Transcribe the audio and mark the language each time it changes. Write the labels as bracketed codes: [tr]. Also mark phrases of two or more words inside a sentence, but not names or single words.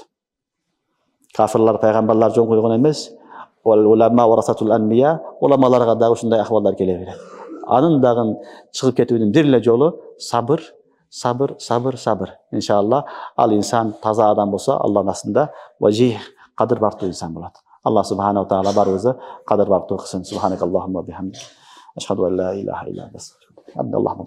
[ky] Кафирлар пайгамбарлар жол койгон эмес, [ar] العلماء ورثة الأنبياء, [ky] уламаларга дагы ушундай ахвалдар келе берет. Анын дагы чыгып кетүүнүн бир эле жолу сабыр. Иншаллах ал инсан таза адам болсо, Аллахтын астында важих, кадыр барктуу инсан болот. Аллах [ar] سبحانه وتعالى [ky] баарыбызды кадыр барктуу кылсын. [ar] سبحانك اللهم وبحمدك أشهد أن لا إله إلا أنت.